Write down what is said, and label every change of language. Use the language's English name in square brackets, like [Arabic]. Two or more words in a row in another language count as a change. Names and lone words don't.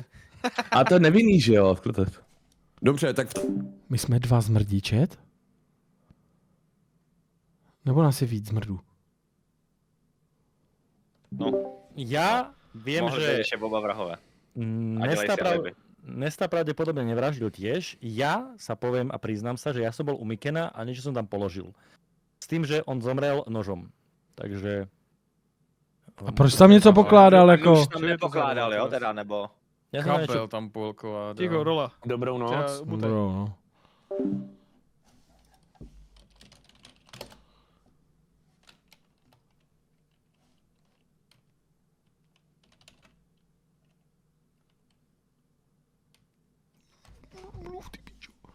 [Czech] a to je nevinný, že jo? Dobře, tak My jsme dva zmrdí, čet? Nebo nás je víc zmrdů? No, [Slovak] Ja viem, [Czech] mohli být že ještě oba vrahové. A dělají Nesta, si alibi. [Slovak] Nesta pravdepodobne nevraždil tiež. Ja sa poviem a priznám sa, že ja som bol u Mikena a niečo som tam položil. S tým, že on zomrel nožom. Takže... [Czech] A proč tam něco pokládal jako? Už tam nepokládal, jo, teda, nebo... [Slovak] Ja som Kabel niečo... [Czech] tam půlková. Ticho, rola. Dobrou noc. Dobrou, no. Mluv, ty pičo.